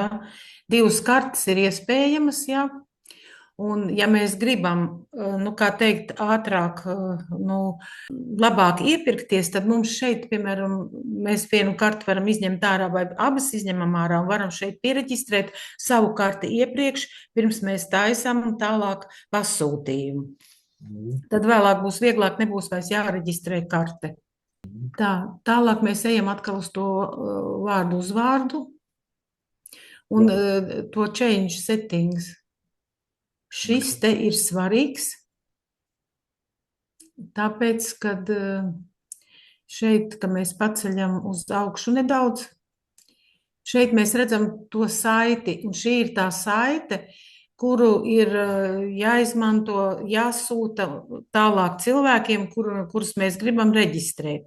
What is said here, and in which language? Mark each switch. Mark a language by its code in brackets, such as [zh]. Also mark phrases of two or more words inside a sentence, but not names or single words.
[lv] 2 kartes ir iespējamas, ja? Un ja mēs gribam, nu, kā teikt, ātrāk, nu, labāk iepirkties, tad mums šeit, piemēram, mēs vienu karti varam izņemt ārā vai abas izņemam ārā un varam šeit piereģistrēt savu karti iepriekš, pirms mēs taisam tālāk pasūtījumu. Tad vēlāk būs vieglāk, nebūs vairs jāreģistrē karte. Tālāk mēs ejam atkal uz to vārdu uzvārdu un to [en] change settings. [lv] Šis te ir svarīgs, tāpēc, kad šeit, kad mēs paceļam uz augšu nedaudz, šeit mēs redzam to saiti, un šī ir tā saite, kuru ir jāizmanto, jāsūta tālāk cilvēkiem, kurus mēs gribam reģistrēt.